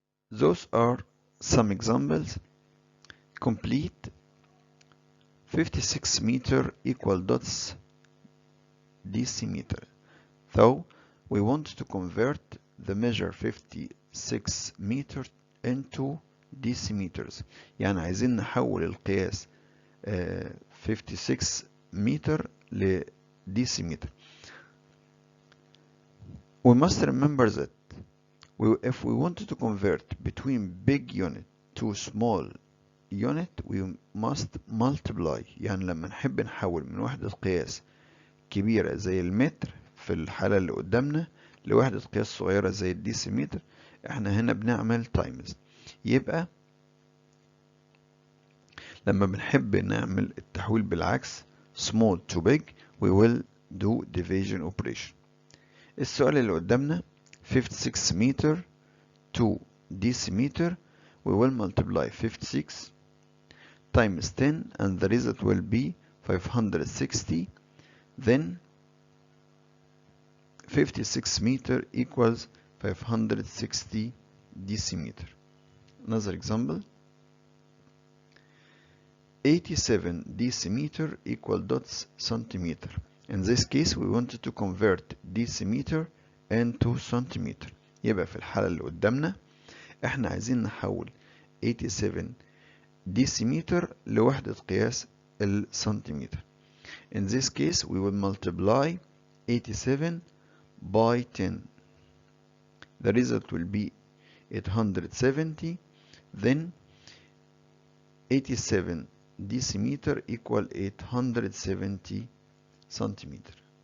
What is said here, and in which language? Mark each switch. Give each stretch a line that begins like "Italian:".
English: Those are some examples. Complete 56 meter equal dots decimeter. So we want to convert the measure 56 meter into decimeters.
Arabic: يعني عايزين نحول القياس 56 متر لديسيمتر.
English: We must remember that if we wanted to convert between big unit to small unit we must multiply.
Arabic: يعني لما نحب نحول من وحدة قياس كبيرة زي المتر في الحالة اللي قدامنا لوحدة قياس صغيرة زي الديسيمتر احنا هنا بنعمل تايمز. يبقى لما بنحب نعمل التحويل بالعكس
English: small to big we will do division operation.
Arabic: السؤال اللي قدامنا
English: 56 meter to decimeter we will multiply 56 times 10 and the result will be 560. Then 56 meter equals 560 decimeter. Another example, 87 decimeter equal dots centimeter. In this case we wanted to convert decimeter into centimeter.
Arabic: يبقى في الحالة اللي قدامنا احنا عايزين نحول 87 decimeter لوحدة قياس السنتيمتر.
English: In this case we will multiply 87 by 10. The result will be 870. Then 87 decimeter equal 870 centimeter.